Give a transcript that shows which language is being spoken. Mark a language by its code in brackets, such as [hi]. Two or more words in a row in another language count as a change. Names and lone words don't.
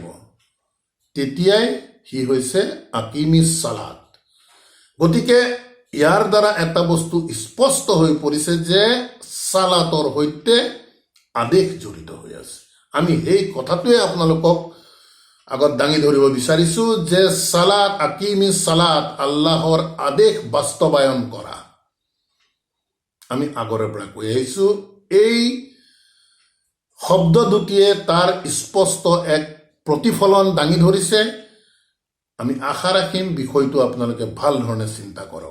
[as] তেতিয়াই সি হৈছে [ar] أقم الصلاة. [as] গতিকে ইয়াৰ দ্বাৰা এটা বস্তু স্পষ্ট হৈ পৰিছে যে সালাতৰ সৈতে আদেশ জড়িত হৈ আছে। আমি সেই কথাটোৱে আপোনালোকক আগত দাঙি ধৰিব বিচাৰিছো যে সালাত, [ar] أقم الصلاة, [as] আল্লাহৰ আদেশ বাস্তৱায়ন কৰা। আমি আগৰে পৰা কৈ আহিছো, এই শব্দ দুটিয়ে তাৰ স্পষ্ট এক প্ৰতিফলন দাঙি ধৰিছে। আমি আশা ৰাখিম বিষয়টো আপোনালোকে ভাল ধৰণে চিন্তা কৰক।